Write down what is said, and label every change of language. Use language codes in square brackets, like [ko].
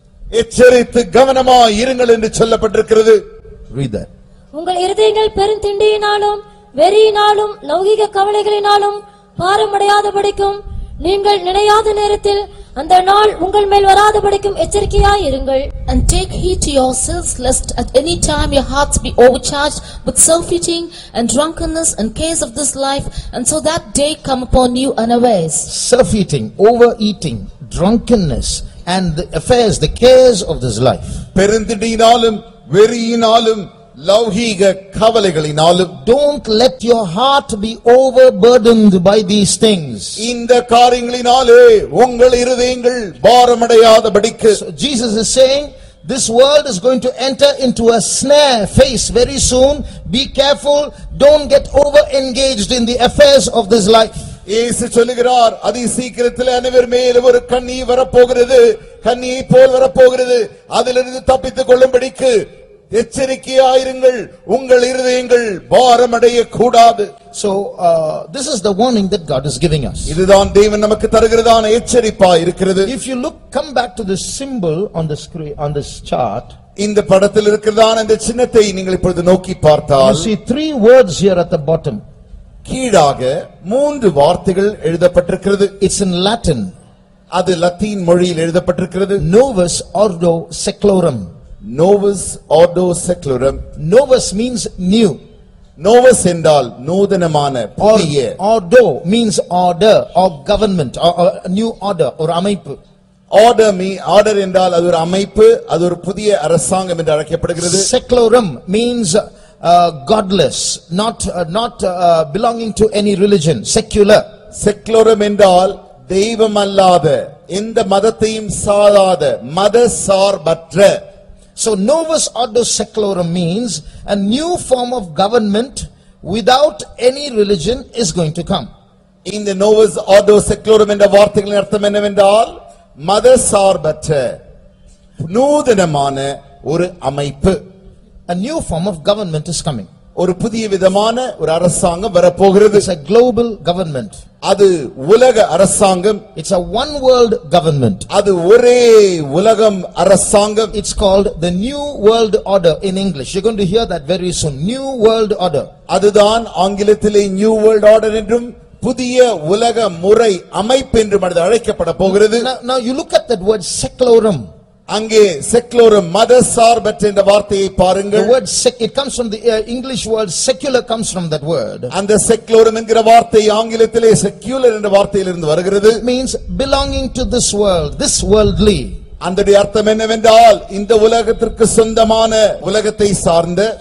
[ta] எச்சரித்து கவனமாய் இருங்கள் என்று சொல்லப்பட்டிருக்கிறது. [en] Read that. [ta] உங்கள் இருதயங்கள் பெருந்திண்டியினாலும் வெறியினாலும் லௌகிக கவலைகளினாலும் பாரமடையாதபடிக்கும் நீங்கள் நினையாத நேரத்தில் அந்த நாள் உங்கள் மேல் வராதபடிக்கும் எச்சரிக்கையாயிருங்கள். [en] And take heed to yourselves, lest at any time your hearts be overcharged with self-eating and drunkenness and cares of this life, and so that day come upon you unawares. Self-eating, overeating, drunkenness, and the affairs, the cares of this life. [ta] பெருந்திண்டியினாலும் வெறியினாலும் லௌகீக கவலைகளினாலும், [en] don't let your heart be overburdened by these things. [ta] இந்த காரியங்களினாலே உங்கள் இருதயங்கள் பாரமடையாதபடிக்கு. [en] So Jesus is saying this world is going to enter into a snare phase very soon. Be careful, don't get over engaged in the affairs of this life. [ta] இயேசு சொல்லுகிறார், அதி சீக்கிரத்தில் அனைவர் மேல் ஒரு கண்ணி வரப்போகிறது, கண்ணியை போல் வரப்போகிறது, அதிலிருந்து தப்பித்துக் கொள்ளும்படிக்கு எச்சரிக்கையாயிருங்கள், உங்கள் இருதயங்கள் பாரமடைய கூடாது. [en] So this is the warning that God is giving us. [ta] இதுதான் தேவன் நமக்கு தருகிறதான எச்சரிப்பாய் இருக்கிறது. [en] If you come back to the symbol on the screen, on this chart, [ta] இந்த படத்தில் இருக்கிறதான இந்த சின்னத்தை நீங்கள் இப்பொழுது நோக்கி பார்த்தால், [en] you see 3 words here at the bottom. [ta] கீழாக 3 வார்த்தைகள் எழுதப்பட்டிருக்கிறது. [en] It's in Latin. [ta] அது லத்தீன் மொழியில் எழுதப்பட்டிருக்கிறது. [la] Novus ordo seclorum. Novus ordo seclorum. [en] Novus means new. [ta] Novus என்றால் நூதனமான, புதிய. [en] Ordo means order or government or new order or அமைப்பு. [ta] Order என்றால் அது ஒரு அமைப்பு, அது ஒரு புதிய அரசாங்கம் என்று அழைக்கப்படுகிறது. [en] Seclorum means godless, not belonging to any religion, secular. [ta] Seclorum என்றால் தெய்வம் அல்லாத, எந்த மதத்தையும் சாராத, மத சார்பற்ற. [en] So Novus ordo seclorum means a new form of government without any religion is going to come. [ta] இந்த Novus ordo seclorum என்ற வார்த்தைகளின் அர்த்தம் என்னவென்றால், மத சார்பற்ற நூதனமான ஒரு அமைப்பு. [en] A new form of government is coming. [ta] ஒரு புதிய விதமான ஒரு அரசாங்கம் வரப்போகிறது. [en] It's a global government. [ta] அது உலக அரசாங்கம். [en] It's a one world government. [ta] அது ஒரே உலகம் அரசாங்கம். [en] It's called the New World Order in English. You're going to hear that very soon. New World Order. [ta] அதுதான் ஆங்கிலத்திலே நியூ வேர்ல்ட் ஆர்டர் என்றும் புதிய உலக முறை அமைப்பு என்றும் அது அழைக்கப்பட போகிறது. [en] Now you look at that word seclorum. [ta] அங்கே செக்லோரம், மத சார்பற்ற என்ற வார்த்தையை பாருங்கள். [en] The word it comes from the English word secular, comes from that word. [ta] அந்த செக்லோரம் என்கிற வார்த்தை ஆங்கிலத்திலே செக்யூலர் என்ற வார்த்தையிலிருந்து வருகிறது. [en] It means belonging to this world, this worldly. [ta] அதனுடைய அர்த்தம் என்னவென்றால் இந்த உலகத்திற்கு சொந்தமான, உலகத்தை சார்ந்த.